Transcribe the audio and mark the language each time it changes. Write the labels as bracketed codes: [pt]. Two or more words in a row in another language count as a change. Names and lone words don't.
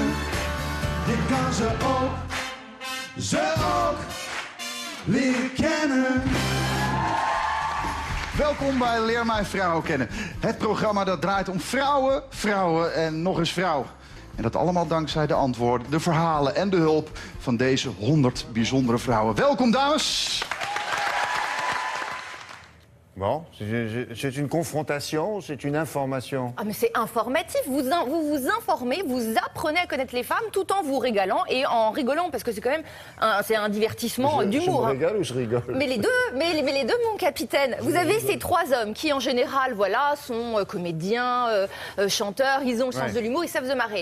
[nl] Je kan ze ook leren kennen. Welkom bij Leer mij vrouwen kennen. Het programma dat draait om vrouwen, vrouwen en nog eens vrouwen. En dat allemaal dankzij de antwoorden, de verhalen en de hulp van deze 100 bijzondere vrouwen. Welkom, dames. [fr] Bon, c'est une confrontation, c'est une information. Ah mais c'est informatif, vous vous informez, vous apprenez à connaître les femmes tout en vous régalant et en rigolant parce que c'est quand même un divertissement d'humour. Je me régale ou je rigole? Mais les deux, mon capitaine. Vous avez ces 3 hommes qui en général, voilà, sont comédiens, chanteurs, ils ont le sens de l'humour, ils savent se marrer.